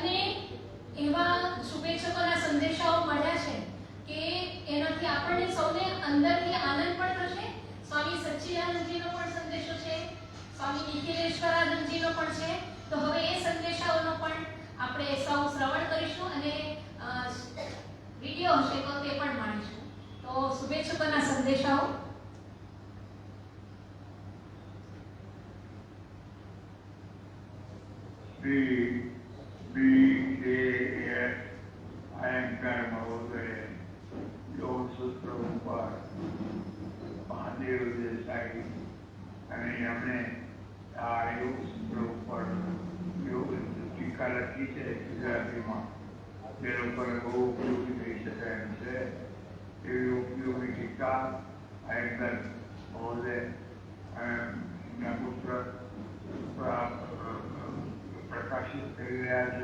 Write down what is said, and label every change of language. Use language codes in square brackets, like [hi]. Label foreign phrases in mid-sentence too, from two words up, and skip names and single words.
[gu] અને એવા શુભેચ્છકોના સંદેશાઓ મળ્યા છે કે એનાથી આપણને સૌને અંદરથી આનંદ પણ થશે. સ્વામી સચ્ચિદાનંદજીનો પણ સંદેશો છે, સ્વામી નિખિલેશ્વરાનંદજીનો પણ છે. તો હવે એ સંદેશાઓનો પણ આપણે સૌ શ્રવણ કરીશું અને વિડીયો હશે તો તે પણ માણીશું. તો શુભેચ્છકોના સંદેશાઓ. BKS અયંકર મહોદય યોગ સૂત્ર ઉપર મહાદેવ દેસાઈ અને એમણે આ યોગ સૂત્ર ઉપર યોગ ટીકા લખી છે ગુજરાતીમાં, જે લોકોને બહુ ઉપયોગી થઈ શકે એમ છે. એવી ઉપયોગી ટીકા અયંકર મહોદય એમના પુત્ર પ્રકાશિત કરી રહ્યા છે.